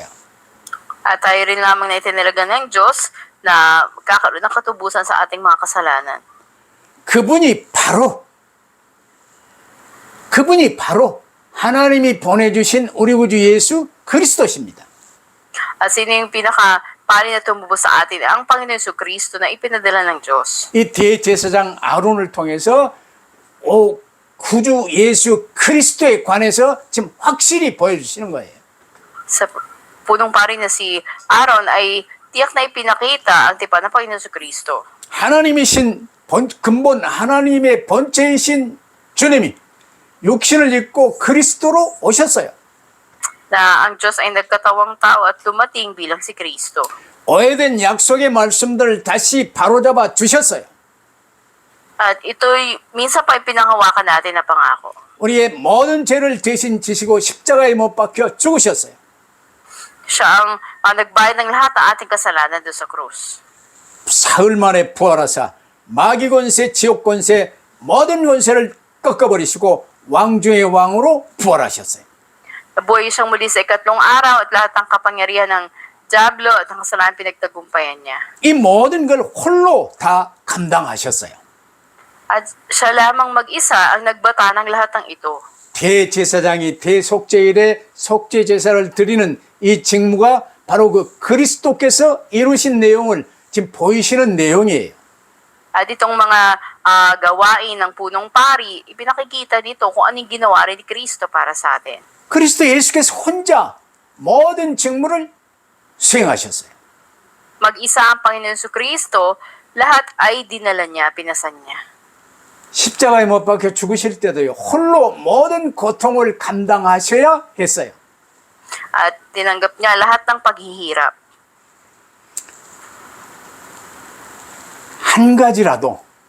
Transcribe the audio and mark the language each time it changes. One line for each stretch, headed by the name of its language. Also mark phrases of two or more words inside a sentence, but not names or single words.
Filipino: At tayo rin lamang na itinalaga ng Diyos na magkakaroon ng katubusan sa ating mga kasalanan.
Korean: 그분이 바로 하나님이 보내주신 우리 구주 예수 그리스도십니다.
Filipino: At sino yung pinaka-pari na tumubos sa atin? Ang Panginoon Jesucristo na ipinadala ng Diyos.
Korean: 이 대제사장 아론을 통해서 구주 예수 그리스도에 관해서 지금 확실히 보여주시는 거예요.
Filipino: Sa punong pari na si Aaron ay tiyak na ipinakita ang tipan ng Panginoon Jesucristo.
Korean: 하나님이신 근본 하나님의 본체이신 주님이 육신을 입고 그리스도로 오셨어요.
Filipino: Na ang Diyos ay nagkatawang tao at dumating bilang si Kristo.
Korean: 오해된 약속의 말씀들을 다시 바로잡아 주셨어요.
Filipino: At ito'y minsan pa ipinanghawakan natin na pangako.
Korean: 우리의 모든 죄를 대신 지시고 십자가에 못 박혀 죽으셨어요.
Filipino: Siya ang nagbayad ng lahat ng ating kasalanan doon sa krus.
Korean: 사흘 만에 부활하사 마귀 권세, 지옥 권세, 모든 권세를 꺾어버리시고 왕중의 왕으로 부활하셨어요.
Filipino: Nabuhay siyang muli sa ikatlong araw at lahat ng kapangyarihan ng Diablo at ang kasalanan pinagtagumpayan niya.
Korean: 이 모든 걸 홀로 다 감당하셨어요.
Filipino: At siya lamang mag-isa ang nagbata ng lahat ng ito.
Korean: 대제사장이 대속죄일에 속죄제사를 드리는 이 직무가 바로 그 그리스도께서 이루신 내용을 지금 보이시는 내용이에요.
Filipino: At itong mga gawain ng punong pari, ipinakikita dito kung anong ginawa rin ni Kristo para sa atin.
Korean: 그리스도 예수께서 혼자 모든 직무를 수행하셨어요.
Filipino: Mag-isa ang Panginoon Jesucristo, lahat ay dinala niya, pinasan niya.
Korean: 십자가에 못 박혀 죽으실 때도요. 홀로 모든 고통을 감당하셔야 했어요.
Filipino: At tinanggap niya lahat ng paghihirap.
Korean: 한 가지라도